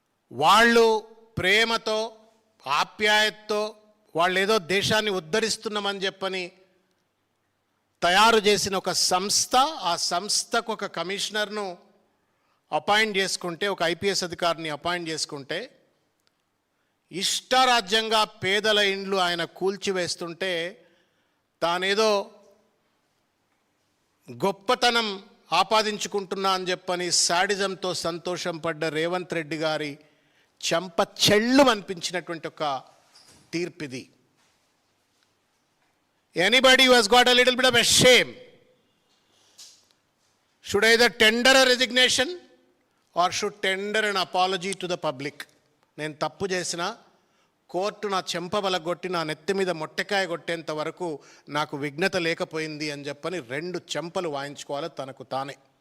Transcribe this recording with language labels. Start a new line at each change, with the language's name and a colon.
Telugu: వాళ్ళు ప్రేమతో ఆప్యాయతతో వాళ్ళు ఏదో దేశాన్ని ఉద్ధరిస్తున్నామని చెప్పని తయారు చేసిన ఒక సంస్థ, ఆ సంస్థకు ఒక కమిషనర్ను అపాయింట్ చేసుకుంటే, ఒక ఐపీఎస్ అధికారిని అపాయింట్ చేసుకుంటే, ఇష్టారాజ్యంగా పేదల ఇండ్లు ఆయన కూల్చివేస్తుంటే తానేదో గొప్పతనం ఆపాదించుకుంటున్నా అని చెప్పని శాడిజంతో సంతోషం పడ్డ రేవంత్ రెడ్డి గారి చెంప చెళ్ళు అనిపించినటువంటి ఒక తీర్పిది.
English: Anybody who has got a little bit of a shame should either tender a resignation or should tender an apology to the public.
Telugu: నేను తప్పు చేసిన కోర్టు నా చెంప బలగొట్టి నా నెత్తి మీద మొట్టకాయ కొట్టేంత వరకు నాకు విఘ్నత లేకపోయింది అని చెప్పని 2 చెంపలు వాయించుకోవాలి తనకు తానే.